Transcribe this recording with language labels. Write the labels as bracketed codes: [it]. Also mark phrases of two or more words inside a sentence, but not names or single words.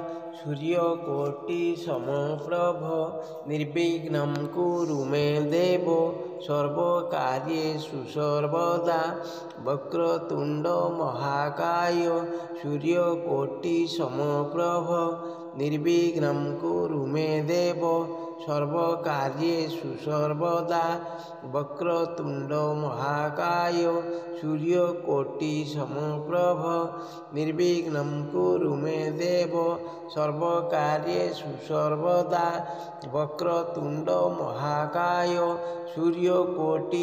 [sa] सूर्यकोटिसमप्रभ निर्विघ्नं कुरु मे देव सर्वकार्येषु सर्वदा वक्रतुण्ड महाकाय सूर्यकोटिसमप्रभ निर्विघ्नं कुरु मे देव সর্বকার্যেষু সর্বদা বক্রতুণ্ড মহাকায় সূর্যকোটি সমপ্রভ নির্বিঘ্নং কুরু মে দেব সর্বকার্যেষু সর্বদা বক্রতুণ্ড মহাকায় সূর্যকোটি